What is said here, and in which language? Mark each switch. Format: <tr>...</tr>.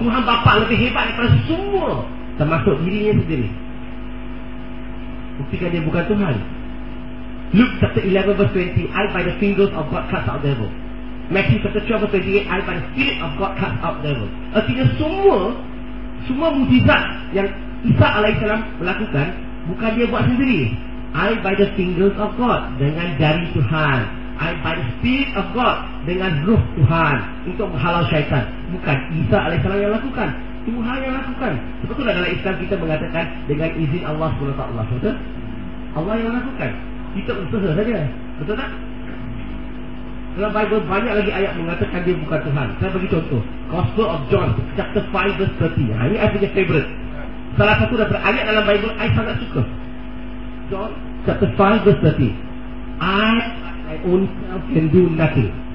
<ms>Tuhan Bapa lebih hebat daripada semua. Termasuk dirinya sendiri. Buktikan dia bukan Tuhan.</ms> <en>Luke chapter 11 verse 20, I by the fingers of God cast out devil. Matthew chapter 12 verse 28, I by the spirit of God cast out devil.</en> <ms>Artinya semua mujizat yang Isa alaihissalam melakukan, bukan dia buat sendiri.</ms> <en>I by the fingers of God,</en> <ms>dengan jari Tuhan.</ms> <en>I by the spirit of God,</en> <ms>dengan roh Tuhan, untuk menghalau syaitan. Bukan Isa alaihissalam yang lakukan, Tuhan yang lakukan. Sebab itu dalam Islam kita mengatakan dengan izin Allah SWT. Allah yang lakukan, kita usaha saja. Betul tak? Dalam Bible banyak lagi ayat mengatakan dia bukan Tuhan. Saya bagi contoh</ms> <en>Gospel of John chapter 5 verse 30.</en> <ms>Ini I punya favorite. Salah satu daripada ayat dalam Bible I sangat suka.</ms> <en>John chapter 5 verse 30, I my own self can do nothing.</en>